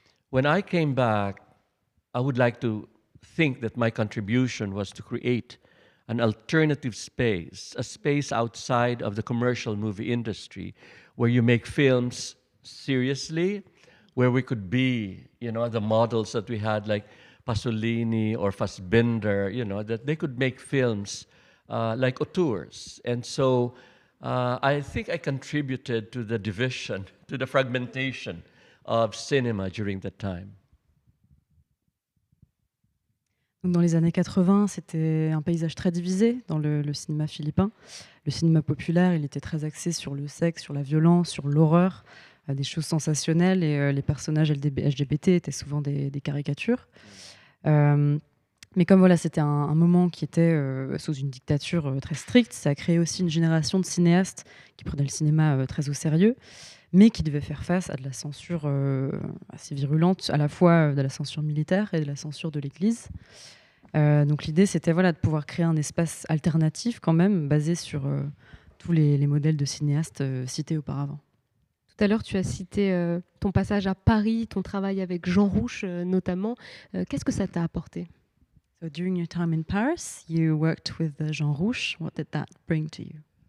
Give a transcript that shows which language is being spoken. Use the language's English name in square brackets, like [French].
[English] When I came back, I would like to think that my contribution was to create an alternative space, a space outside of the commercial movie industry, where you make films seriously, where we could be, the models that we had, like Pasolini or Fassbinder, that they could make films like auteurs. And so I think I contributed to the division, to the fragmentation of cinema during that time. [French] Dans les années 80, c'était un paysage très divisé dans le cinéma philippin. Le cinéma populaire, il était très axé sur le sexe, sur la violence, sur l'horreur, des choses sensationnelles, et les personnages LGBT étaient souvent des caricatures. Mais comme voilà, c'était un moment qui était sous une dictature très stricte, ça a créé aussi une génération de cinéastes qui prenaient le cinéma très au sérieux, mais qui devaient faire face à de la censure assez virulente, à la fois de la censure militaire et de la censure de l'Église. Donc l'idée, c'était de pouvoir créer un espace alternatif quand même, basé sur tous les modèles de cinéastes cités auparavant. Tout à l'heure, tu as cité ton passage à Paris, ton travail avec Jean Rouch notamment. Qu'est-ce que ça t'a apporté? [English] So during your time in Paris, you worked with Jean Rouch. What did that bring to you?